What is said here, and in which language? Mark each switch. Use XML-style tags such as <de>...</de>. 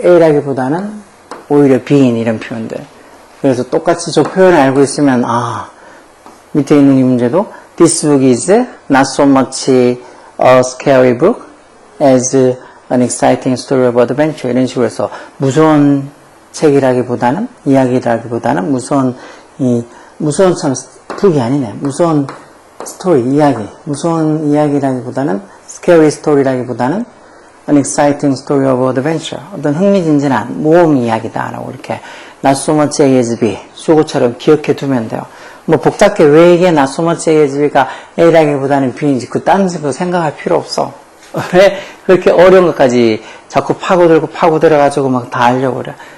<ko>A라기보다는 오히려 B인 이런 표현들.</ko> <en>그래서 똑같이 저 표현을 알고 있으면 밑에 있는 이 문제도 This book is not so much a scary book as an exciting story of adventure.</en> <ko>이런 식으로 해서 무서운 책이라기보다는 이야기라기보다는 무서운 참 북이 아니네. 무서운 스토리 이야기. 무서운 이야기라기보다는 scary story라기보다는 an exciting story of adventure. 어떤 흥미진진한 모험 이야기다라고 이렇게 not so much A as B 수고처럼 기억해 두면 돼요. 뭐 복잡하게 왜 이게 not so much A as B가 A라기보다는 B인지 그 딴 거 생각할 필요 없어. 왜 그렇게 어려운 것까지 자꾸 파고들어가지고 막 다 하려고 그래.</ko>